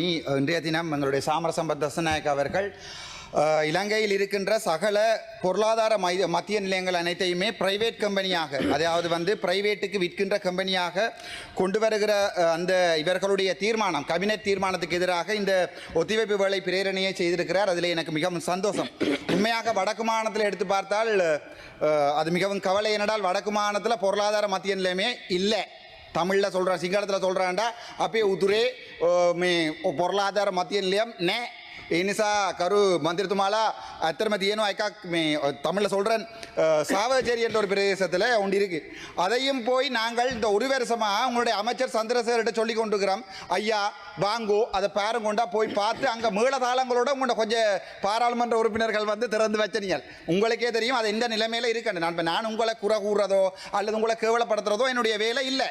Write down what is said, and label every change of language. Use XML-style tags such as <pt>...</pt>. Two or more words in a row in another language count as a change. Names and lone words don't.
<ta>இன்றைய தினம் எங்களுடைய சாமரசம்பத் தசநாயக் அவர்கள் இலங்கையில் இருக்கின்ற சகல பொருளாதார மத்திய நிலையங்கள் அனைத்தையுமே</ta> <en>private company,</en> <ta>அதாவது பிரைவேட்டுக்கு விற்கின்ற கம்பெனியாக கொண்டு வருகிற அந்த இவர்களுடைய தீர்மானம், கேபினெட் தீர்மானத்துக்கு எதிராக இந்த ஒத்திவைப்பு வேலை பிரேரணையை செய்திருக்கிறார். அதில் எனக்கு மிகவும் சந்தோஷம். உண்மையாக வடக்கு மாநிலத்தில் எடுத்து பார்த்தால் அது மிகவும் கவலை. என்னடால் வடக்கு மாநிலத்தில் பொருளாதார மத்திய நிலையமே இல்லை. தமிழில் சொல்கிறேன், சிங்களத்தில் சொல்கிறான்டா</ta> <si>අපේ උතුරේ</si> <ta>பொருளாதார மத்திய நிலையம் நே.</ta> <si>ඒ නිසා කරු මන්ත්‍රීතුමාලා ඇත්තටම තියෙනවා එකක් මේ</si> <ta>தமிழில் சொல்கிறேன், சாவச்சேரி என்ற ஒரு பிரதேசத்தில் ஒன்று இருக்குது. அதையும் போய் நாங்கள் இந்த ஒரு வருஷமாக உங்களுடைய அமைச்சர் சந்திரசேகர்கிட்ட சொல்லி கொண்டுக்கிறோம், ஐயா வாங்கோ அதை பேரம் கொண்டா போய் பார்த்து அங்கே மேளதாளங்களோட உங்களோட கொஞ்சம் பாராளுமன்ற உறுப்பினர்கள் திறந்து வச்சனீங்க. உங்களுக்கே தெரியும் அது எந்த நிலைமையில் இருக்கணும். நான் உங்களை குறை கூறுறதோ அல்லது உங்களை கேவலப்படுத்துறதோ என்னுடைய வேலை இல்லை.</ta>